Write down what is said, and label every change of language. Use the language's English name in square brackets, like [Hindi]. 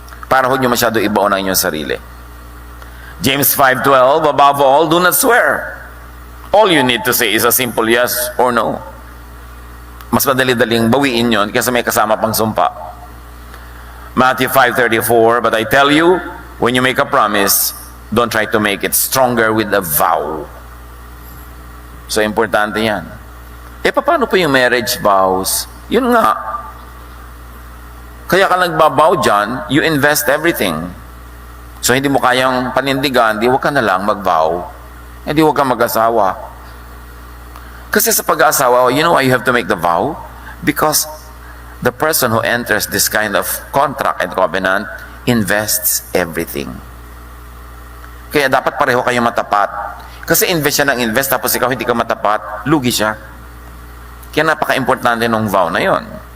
[Filipino] Para huwag nyo masyado ibaon ang inyong sarili. [English] James 5:12, above all, do not swear. All you need to say is a simple yes or no. [Filipino] Mas madali-daling bawiin yon kasi may kasama pang sumpa. [English] Matthew 5:34, but I tell you, when you make a promise, don't try to make it stronger with a vow. [Filipino] So, importante yan. Paano po yung marriage vows? Yun nga. Kaya ka nagbabaw dyan, [English] you invest everything. [Filipino] So, hindi mo kayang panindigan, di huwag ka na lang mag-vow. Hindi huwag ka mag-asawa. Kasi sa pag-asawa, [English] you know why you have to make the vow? Because the person who enters this kind of contract and covenant invests everything. [Filipino] Kaya dapat pareho kayo matapat. Kasi invest siya ng invest, tapos ikaw hindi ka matapat, lugi siya. Kaya napaka-importante ng vow na yon.